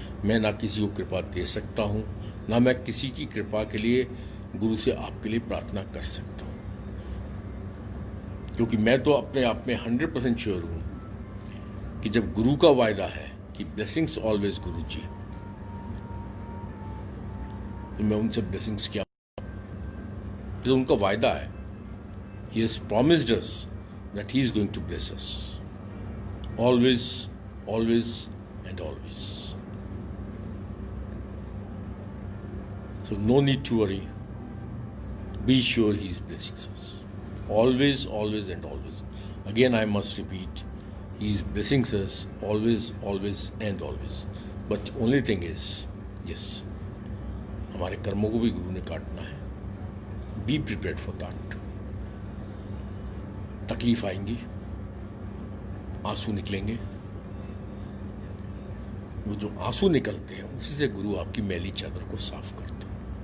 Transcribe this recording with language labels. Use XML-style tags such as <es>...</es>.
<hi>मैं ना किसी को कृपा दे सकता हूँ, ना मैं किसी की कृपा के लिए गुरु से आपके लिए प्रार्थना कर सकता हूँ, क्योंकि मैं तो अपने आप में 100% श्योर हूँ कि जब गुरु का वायदा है कि</hi> <en>blessings always</en> <hi>गुरु जी, तो मैं उनसे ब्लेसिंग्स क्या, तो उनका वायदा है,</hi> <en>he has promised us that he is going to bless us always, always and always. So no need to worry, be sure he is blessing us always, always and always. Again I must repeat, he is blessing us always, always and always. But only thing is, yes,</en> <hi>हमारे कर्मों को भी गुरु ने काटना है।</hi> <en>Be prepared for that.</en> <hi>तकलीफ आएंगी, आंसू निकलेंगे, वो जो आंसू निकलते हैं उसी से गुरु आपकी मैली चादर को साफ करता है।</hi>